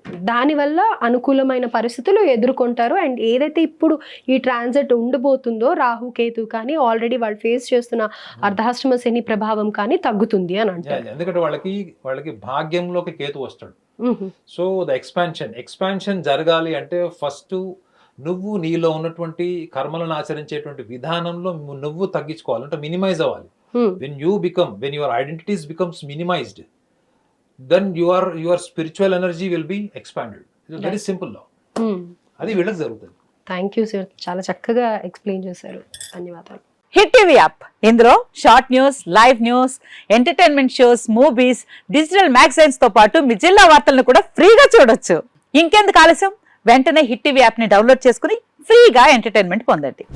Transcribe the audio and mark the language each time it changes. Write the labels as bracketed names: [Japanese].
[Telugu] దానివల్ల అనుకూలమైన పరిస్థితులు ఎదుర్కొంటారు. అండ్ ఏదైతే ఇప్పుడు ఈ ట్రాన్సిట్ ఉండబోతుందో రాహు కేతు కానీ ఆల్రెడీ వాళ్ళు ఫేస్ చేస్తున్న అర్ధాష్టమ శని ప్రభావం కానీ తగ్గుతుంది అని అంటారు. ఎందుకంటే వాళ్ళకి భాగ్యంలోకి కేతు వస్తాడు. సో ద ఎక్స్పాన్షన్ జరగాలి అంటే ఫస్ట్ నువ్వు నీలో ఉన్నటువంటి కర్మలను ఆచరించేటువంటి విధానంలో నువ్వు తగ్గించుకోవాలి, అంటే మినిమైజ్ అవ్వాలి. [English] when your identities becomes minimized, then your spiritual energy will be expanded. It's very simple law. [Telugu] అది వీళ్ళకి జరుగుతుంది. థ్యాంక్ యూ సార్, చాలా చక్కగా ఎక్స్ప్లెయిన్ చేశారు. ధన్యవాదాలు. హిట్ టీవీ యాప్, ఇందులో short news, live news, entertainment shows, movies, digital magazines తో పాటు మీ జిల్లా వార్తలను కూడా ఫ్రీగా చూడొచ్చు. ఇంకెందుకు ఆలస్యం, వెంటనే హిట్ టీవీ యాప్ ని డౌన్లోడ్ చేసుకుని ఫ్రీగా ఎంటర్టైన్మెంట్ పొందండి.